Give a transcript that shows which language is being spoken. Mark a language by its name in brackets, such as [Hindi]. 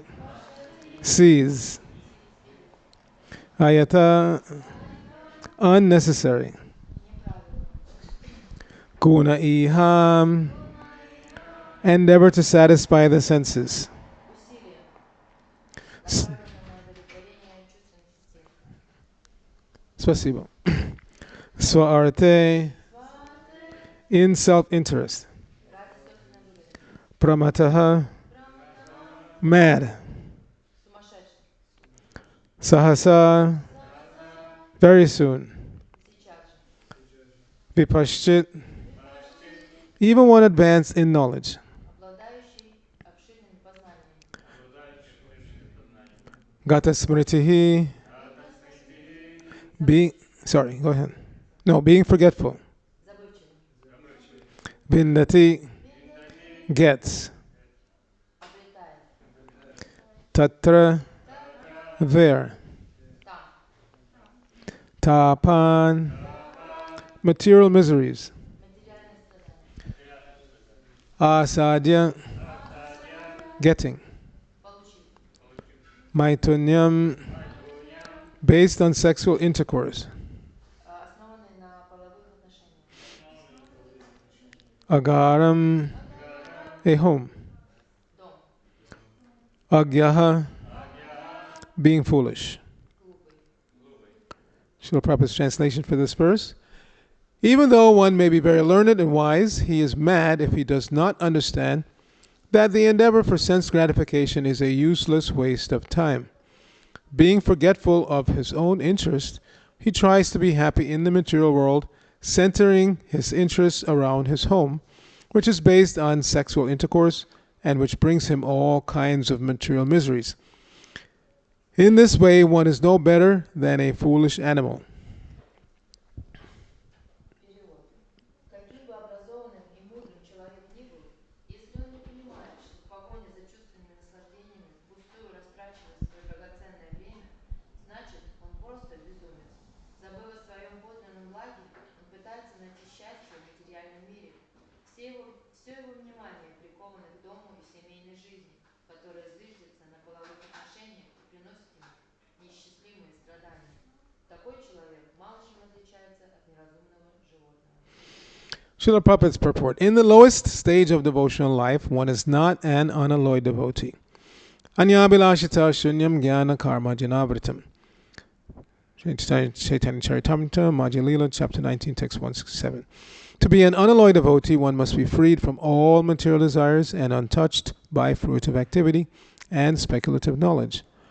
[Sanskrit] Пашати. [English] sees. [Russian] Сис. Видит. [Sanskrit] Ayata, Айта. [English] unnecessary. [Russian] Неправильно. [Sanskrit] Guna iham, Гуна иха. [English] endeavor to satisfy the senses. [Russian] Усилие. S- Направлено на удовлетворение чувственных инстинктов. Spasibo. [Sanskrit] Swaarte, Сварте. [English] in self-interest. [Russian] Ради собственной выгоды. [Sanskrit] Pramataha, Праматаха. [English] mad. [Russian] Сумасшедший. [Sanskrit] Sahasa, Сахаса. [English] very soon. [Russian] Сейчас же. [Sanskrit] Vipashchit, Випашчит. [English] even one advanced in knowledge. [Russian] Обладающий обширными познаниями. [Sanskrit] Gata smritihi, Гатасмрити. [English] being, sorry, go ahead. No, being forgetful. [Russian] Забывчивый. [Sanskrit] Vindati, Виндати. [English] gets. [Russian] Обретает. [Sanskrit] Tatra, Татра. [English] there. [Russian] Там. [Sanskrit] Tapan, Тапан. [English] material miseries. [Russian] Материальные страдания. [Sanskrit] Asadya, Асадья. [English] getting. [Russian] Получить. [English] Maitunyam, based on sexual intercourse. [Russian] Основанный на половых отношениях. [Sanskrit] Agaram, Агарам. [English] a home. [Russian] Дом. [English] Agyaha, being foolish. [Russian] Глупый. [English] Srila Prabhupada's translation for this verse. Even though one may be very learned and wise, he is mad if he does not understand that the endeavor for sense gratification is a useless waste of time. Being forgetful of his own interest, he tries to be happy in the material world, centering his interests around his home, which is based on sexual intercourse and which brings him all kinds of material miseries. In this way, one is no better than a foolish animal. [Russian] Перевод. Каким бы образованным и мудрым человек ни был, если он не понимает, что в погоне за чувственными наслаждениями впустую растрачивает свое драгоценное время, значит, он просто безумец. Забыв о своем подлинном благе, он пытается найти счастье в материальном мире. Все его внимание приковано к дому и семейной жизни, которая зиждется на половых отношениях и приносит ему неисчислимые страдания. Такой человек мало чем отличается от неразумного животного. [English] Srila Prabhupada's purport. In the lowest stage of devotional life, one is not an unalloyed devotee. [Sanskrit] Anyabilashita shunyam jnana karma janavritam. Chaitanya Charitamrita, Madhya Lila, [English] chapter 19, text 167. To be an unalloyed devotee, one must be freed from all material desires and untouched by fruitive activity and speculative knowledge.